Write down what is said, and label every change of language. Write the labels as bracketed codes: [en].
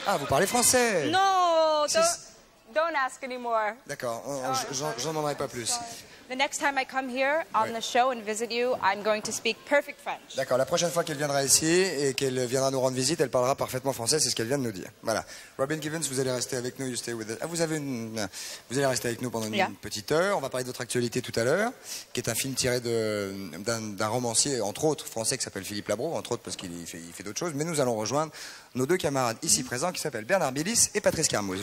[fr] Ah, vous parlez français? [en] No, Si- don't ask anymore. [fr] D'accord, j'en demanderai pas plus. [en] The next time I come here on the show and visit you, I'm going to speak perfect French. [fr] D'accord, la prochaine fois qu'elle viendra ici et qu'elle viendra nous rendre visite, elle parlera parfaitement français, c'est ce qu'elle vient de nous dire. Voilà. Robin Givens, vous allez rester avec nous, [en] you stay with us. [fr] Ah, vous allez rester avec nous pendant une petite heure. On va parler de votre actualité tout à l'heure, qui est un film tiré d'un romancier, entre autres, français, qui s'appelle Philippe Labro, entre autres parce qu'il fait d'autres choses. Mais nous allons rejoindre nos deux camarades ici présents, qui s'appellent Bernard Billis et Patrice Carmouze.